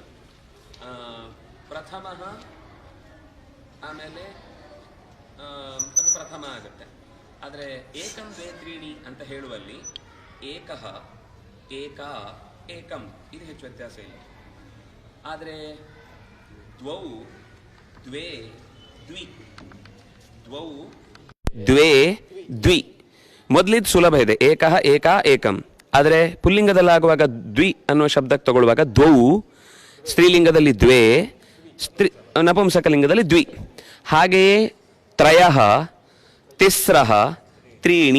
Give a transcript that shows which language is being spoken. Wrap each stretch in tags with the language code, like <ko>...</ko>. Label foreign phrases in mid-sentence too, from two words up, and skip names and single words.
<kn>ಪ್ರಥಮಃ ಆಮೇಲೆ ಅದು ಪ್ರಥಮ ಆಗುತ್ತೆ. ಆದರೆ</kn> <sa>ಏಕಂ ದ್ವೇ ತ್ರೀಣಿ</sa> <kn>ಅಂತ ಹೇಳುವಲ್ಲಿ</kn> <sa>ಏಕಃ, ಏಕ, ಏಕಂ</sa> <kn>ಇದು ಹೆಚ್ಚು ವ್ಯತ್ಯಾಸ ಇಲ್ಲ.</kn> <sa>ಆದರೆ ದ್ವೌ, ದ್ವೇ, ದ್ವಿ, ದ್ವೌ, ದ್ವೇ, ದ್ವಿ</sa> <kn>ಮೊದಲಿದ್ದು ಸುಲಭ ಇದೆ.</kn> <sa>ಏಕಃ, ಏಕ, ಏಕಂ.</sa> <kn>ಆದರೆ ಪುಲ್ಲಿಂಗದಲ್ಲಾಗುವಾಗ ದ್ವಿ ಅನ್ನುವ ಶಬ್ದಕ್ಕೆ ತಗೊಳ್ಳುವಾಗ ದ್ವೌ, ಸ್ತ್ರೀಲಿಂಗದಲ್ಲಿ ದ್ವೇ, ನಪುಂಸಕಲಿಂಗದಲ್ಲಿ ದ್ವಿ.</kn> <sa>ಹಾಗೆಯೇ ತ್ರಯಃ, ತಿಸ್ರಃ, ತ್ರೀಣಿ.</sa>